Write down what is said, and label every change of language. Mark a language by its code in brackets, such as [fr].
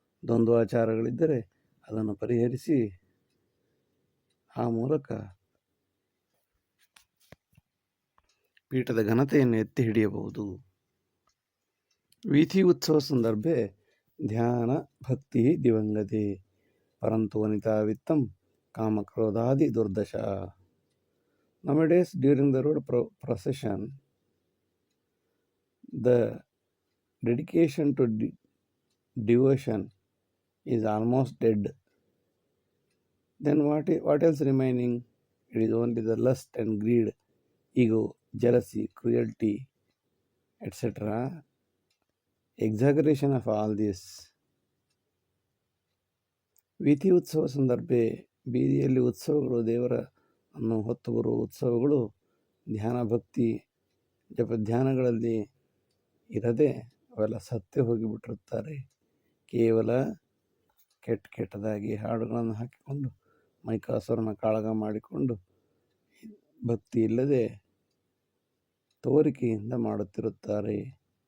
[kn] ದ್ವಂದ್ವಾಚಾರಗಳಿದ್ದರೆ ಅದನ್ನು ಪರಿಹರಿಸಿ ಆ ಮೂಲಕ ಪೀಠದ ಘನತೆಯನ್ನು ಎತ್ತಿ ಹಿಡಿಯಬಹುದು. [sa] ವೀಥಿ ಉತ್ಸವ ಸಂದರ್ಭೆ ಧ್ಯಾನ ಭಕ್ತಿ ದಿವಂಗತೆ ಪರಂತು ವನಿತಾ ವಿತ್ತಂ ಕಾಮಕ್ರೋಧಾದಿ ದುರ್ದಶ. [en] Nowadays, during the road procession, the dedication to devotion is almost dead. Then what else remaining? It is only the lust and greed, ego, jealousy, cruelty, etc. Exaggeration of all this. [sa] ವೀಥಿ ಉತ್ಸವ ಸಂದರ್ಭೆ, [kn] ಬೀದಿಯಲ್ಲಿ ಉತ್ಸವಗಳು, ದೇವರನ್ನು ಹೊತ್ತು ಬರುವ ಉತ್ಸವಗಳು ಧ್ಯಾನ ಭಕ್ತಿ ಜಪ ಧ್ಯಾನಗಳಲ್ಲಿ ಇರದೆ ಅವೆಲ್ಲ ಸತ್ಯ ಹೋಗಿಬಿಟ್ಟಿರುತ್ತಾರೆ. ಕೇವಲ ಕೆಟ್ಟದಾಗಿ ಹಾಡುಗಳನ್ನು ಹಾಕಿಕೊಂಡು ಮೈಕಾಸುರನ ಕಾಳಗ ಮಾಡಿಕೊಂಡು ಭಕ್ತಿ ಇಲ್ಲದೆ ತೋರಿಕೆಯಿಂದ ಮಾಡುತ್ತಿರುತ್ತಾರೆ.